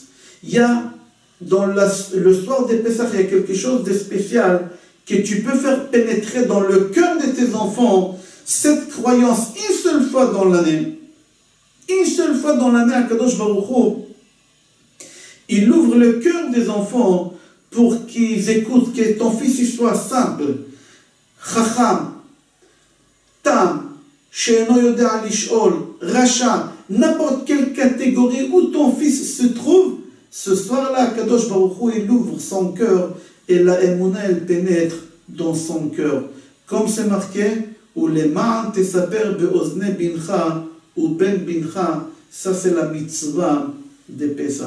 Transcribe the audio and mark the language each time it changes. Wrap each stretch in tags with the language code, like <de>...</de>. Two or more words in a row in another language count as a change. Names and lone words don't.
<fr>Il y a, dans le soir des Pessah, il y a quelque chose de spécial que tu peux faire pénétrer dans le cœur de tes enfants, cette croyance, une seule fois dans l'année. Une seule fois dans l'année,</fr> <he>הקדוש ברוך הוא,</he> <fr>il ouvre le cœur des enfants pour qu'ils écoutent, que ton fils il soit simple,</fr> <he>חכם, תם, שאינו יודע לשאול, רשע,</he> <fr>n'importe quelle catégorie où ton fils se trouve, Ce soir-là,</fr> <he>קדוש ברוך הוא,</he> <fr>il ouvre son cœur et la Emouna, elle pénètre dans son cœur. Comme c'est marqué,</fr> <he>ולמען תספר באזני בנך ובן בנך,</he> <fr>ça c'est la mitzvah de Pessah.</fr>